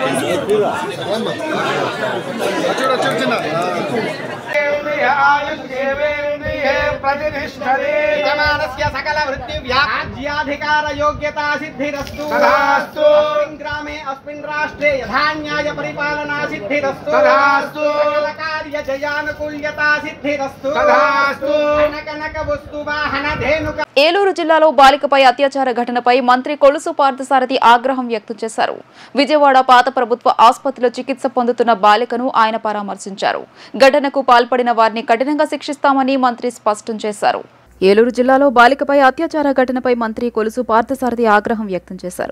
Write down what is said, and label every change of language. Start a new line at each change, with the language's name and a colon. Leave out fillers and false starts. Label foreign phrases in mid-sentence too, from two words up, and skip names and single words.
Telugu: చూడు చూడు చిన్న
Sanskrit: सकल वृत्ति व्याज्याधिकार योग्यता सिद्धिरस्तु तदास्तु ग्रामे अस्मिन् राष्ट्रे यथान्याय परिपालना सिद्धिरस्तु तदास्तु सकल कार्य जयानुकूल्यता सिद्धिरस्तु तदास्तु कनक वस्तु वाहन धेनुक
Telugu: ఏలూరు జిల్లాలో బాలికపై అత్యాచార ఘటనపై మంత్రి కొలుసు పార్థసారథి ఆగ్రహం వ్యక్తం చేశారు. విజయవాడ పాత ప్రభుత్వ ఆసుపత్రిలో చికిత్స పొందుతున్న బాలికను ఆయన పరామర్శించారు. ఘటనకు పాల్పడిన వారిని కఠినంగా శిక్షిస్తామని మంత్రి స్పష్టం చేశారు. ఏలూరు జిల్లాలో బాలికపై అత్యాచార ఘటనపై మంత్రి కొలుసు పార్థసారథి ఆగ్రహం వ్యక్తం చేశారు.